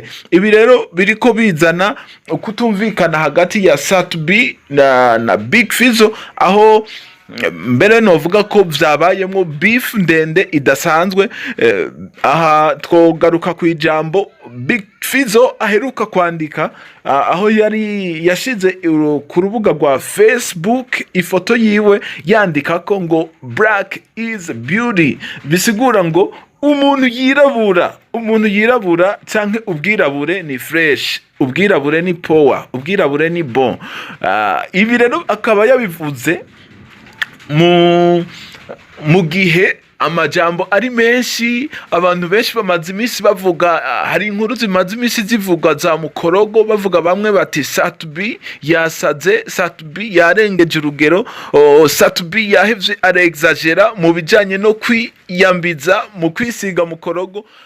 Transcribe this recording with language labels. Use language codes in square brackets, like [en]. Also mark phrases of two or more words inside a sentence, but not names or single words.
[rn] Ibi rero biriko bizana kutumvikana hagati ya Satubi na Big Fizzo, aho mbere novuga ko vyabayemwo beef ndende idasanzwe. Aha twogaruka ku ijambo Big Fizzo aheruka kwandika aho yari yashize ku rubuga rwa Facebook ifoto yiwe yandika ko ngo [en] black is beauty. [rn] Bisigura ngo umuntu yirabura canke ubwirabure ni fresh, ubwirabure ni power, ubwirabure ni bon. Ibi rero akaba yabivuze mu gihe amajambo ari menshi, abantu benshi bamaze iminsi bavuga, hari inkuru zimaze iminsi zivuga za mukorogo bavuga bamwe bati Satubi yasaze, Satubi yarengeje urugero, Satubi yahevye arexagera mu bijanye no kwiyambiza mu kwisiga mukorogo.